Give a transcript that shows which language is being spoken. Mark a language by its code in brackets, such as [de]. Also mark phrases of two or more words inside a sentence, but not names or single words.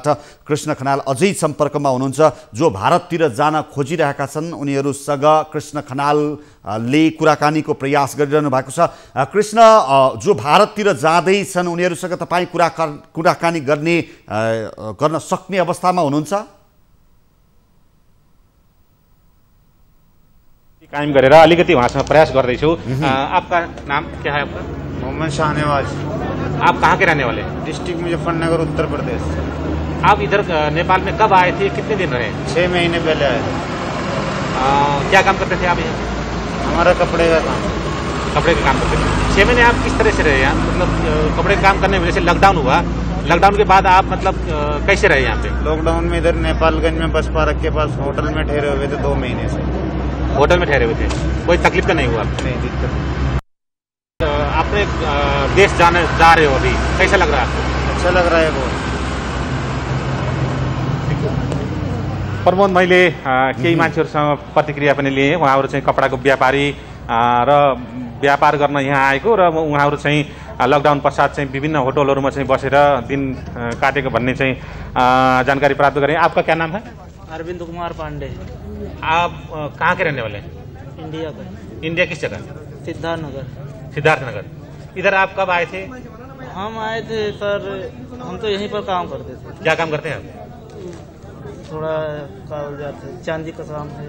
[ne] कृष्ण खनाल अझै सम्पर्कमा हुनुहुन्छ, जो भारततिर जान खोजिरहेका छन् उनीहरूसँग कृष्ण खनालले कुराकानीको प्रयास गरिरहनु भएको छ। कृष्ण, जो भारततिर जाँदैछन् उनीहरूसँग तपाईँ कुराकानी गर्न सक्ने अवस्थामा हुनुहुन्छ? कायम गरेर अलिकति वहाँसँग प्रयास गर्दैछु। [hi] आपका नाम क्या है? आपका मोहम्मद शाहनवाज। आप कहाँ के रहने वाले? डिस्ट्रिक्ट मुजफ्फरनगर, उत्तर प्रदेश। आप इधर नेपाल में कब आए थे, कितने दिन रहे? 6 महीने पहले आए। क्या काम करते थे आप यहाँ? हमारा कपड़े का काम। कपड़े का काम करते थे। 6 महीने आप किस तरह से रहे यहाँ? मतलब कपड़े का काम करने में जैसे लॉकडाउन हुआ, लॉकडाउन के बाद आप मतलब कैसे रहे यहाँ पे? लॉकडाउन में इधर नेपालगंज में बस पार्क के पास होटल में ठहरे हुए थे 2 महीने से। होटल में ठहरे हुए थे, कोई तकलीफ तो नहीं हुआ? नहीं, दिक्कत। आपने देश जा रहे हो अभी, कैसा लग रहा है आपको? अच्छा लग रहा है बहुत। प्रमोद, [ne] मैले केही मान्छेहरूसँग प्रतिक्रिया पनि लिएँ। उहाँहरू चाहिँ कपडाको व्यापारी र व्यापार गर्न यहाँ आएको र उहाँहरू चाहिँ लकडाउन पश्चात चाहिँ विभिन्न होटलहरूमा चाहिँ बसेर दिन काटेको भन्ने चाहिँ जानकारी प्राप्त गरेँ। [hi] आपका क्या नाम है? अरविंद कुमार पांडे। आप कहाँ के रहने वाले हैं? इंडिया का। इंडिया किस जगह? सिद्धार्थनगर। इधर आप कब आए थे? हम आए थे सर, हम तो यहीं पर काम करते थे। क्या काम करते हैं आप? थोड़ा कागजात है, चांदी का काम है।